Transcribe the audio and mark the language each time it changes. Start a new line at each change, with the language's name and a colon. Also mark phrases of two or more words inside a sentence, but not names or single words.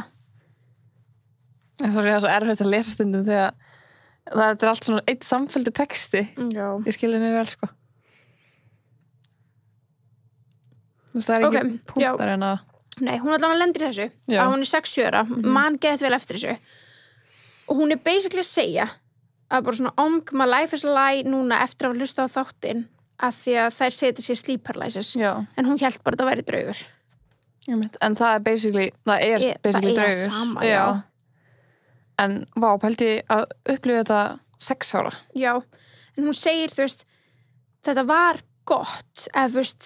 Icelandic: Sorry, það er svo erfitt að lesa stundum þegar það er allt svona eitt samfelldur texti ég skilði mig vel sko það er ekki punktar en að nei, hún allavega lendir í þessu að hún er 6 ára, mann gett vel eftir þessu og hún er basically að segja að bara svona
English: my life is a lie
Icelandic: núna eftir að hlusta á þáttinn af því að þær setja sér
English: sleep paralysis
Icelandic: en hún hélt bara að það væri draugur en það er basically draugur sama, já. En vá, pældi að upplifa þetta 6 ára. Já, en hún segir, þú veist, þetta var gott, eða þú veist...